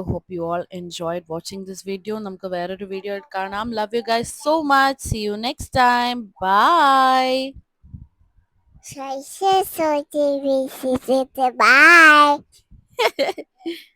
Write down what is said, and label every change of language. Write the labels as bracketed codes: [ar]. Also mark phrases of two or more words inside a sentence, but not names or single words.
[en] hope you all enjoyed watching this video. [ml] നമുക്ക് വേറൊരു വീഡിയോ കാണാം. [en] love you guys so much. see you next time. ബൈ. [de] Scheiße, so die Wiese, bitte, bye.